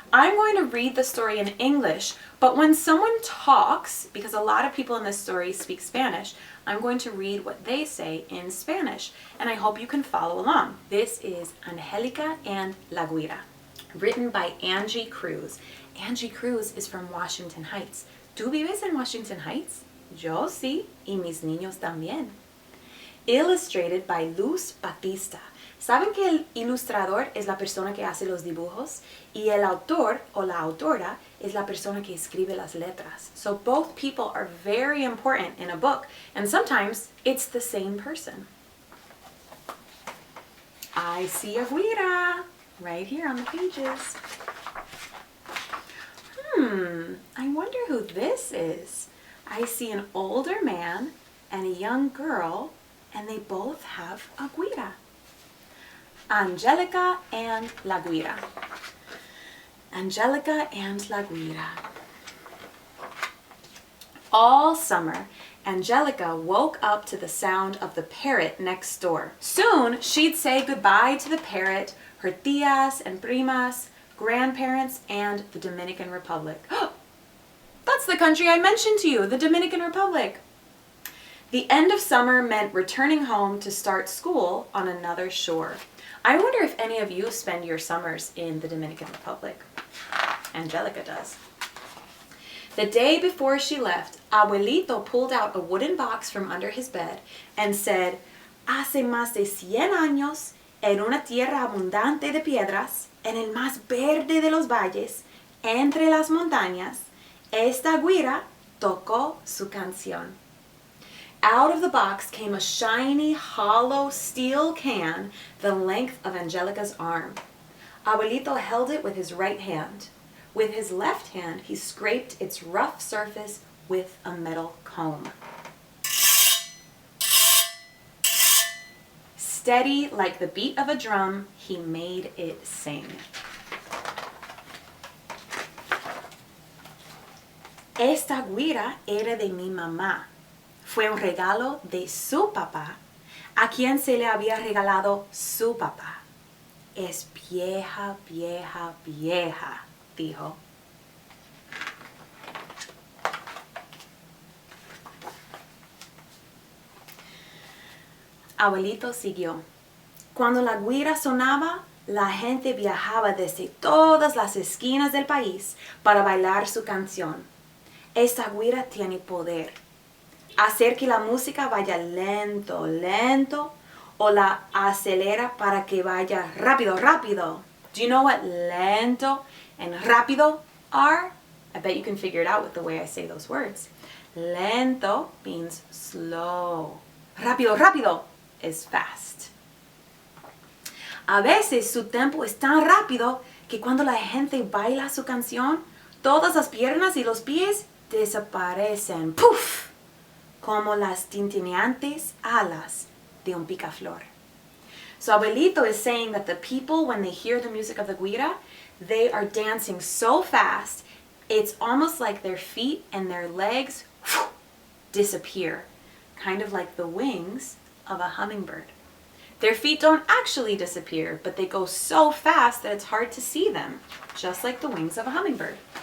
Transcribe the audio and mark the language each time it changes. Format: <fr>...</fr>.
<en>I'm going to read the story in English, but when someone talks, because a lot of people in this story speak Spanish, I'm going to read what they say in Spanish, and I hope you can follow along. This is Angelica and La Güira, written by Angie Cruz. Angie Cruz is from Washington Heights.</en> <es>¿Tú vives en Washington Heights? Yo sí, y mis niños también.</es> <en>Illustrated by Luz Batista.</en> <es>¿Saben que el ilustrador es la persona que hace los dibujos? Y el autor o la autora es la persona que escribe las letras.</es> <en>So both people are very important in a book, and sometimes it's the same person. I see a güira right here on the pages. I wonder who this is. I see an older man and a young girl, and they both have a güira. Angelica and la Güira. Angelica and la Güira. All summer, Angelica woke up to the sound of the parrot next door. Soon, she'd say goodbye to the parrot, her tías and primas, grandparents, and the Dominican Republic. That's the country I mentioned to you, the Dominican Republic. The end of summer meant returning home to start school on another shore. I wonder if any of you spend your summers in the Dominican Republic. Angelica does. The day before she left, Abuelito pulled out a wooden box from under his bed and said,</en> <es>Hace más de 100 años, en una tierra abundante de piedras, en el más verde de los valles, entre las montañas, esta güira tocó su canción.</es> <en>Out of the box came a shiny, hollow steel can the length of Angelica's arm. Abuelito held it with his right hand. With his left hand, he scraped its rough surface with a metal comb. Steady like the beat of a drum, he made it sing.</en> <es>Esta güira era de mi mamá. Fue un regalo de su papá, a quien se le había regalado su papá. Es vieja, vieja, vieja, dijo. Abuelito siguió. Cuando la güira sonaba, la gente viajaba desde todas las esquinas del país para bailar su canción. Esta güira tiene poder. hacer que la música vaya lento, lento, o la acelera para que vaya rápido, rápido.</es> <en>Do you know what lento and rápido are? I bet you can figure it out with the way I say those words. Lento means slow. Rápido, rápido is fast.</en> <es>A veces su tempo es tan rápido que cuando la gente baila su canción, todas las piernas y los pies desaparecen. ¡Puf! Como las tintineantes alas de un picaflor.</es> <en>So Abuelito is saying that the people, when they hear the music of the guira, they are dancing so fast, it's almost like their feet and their legs disappear, kind of like the wings of a hummingbird. Their feet don't actually disappear, but they go so fast that it's hard to see them, just like the wings of a hummingbird.</en>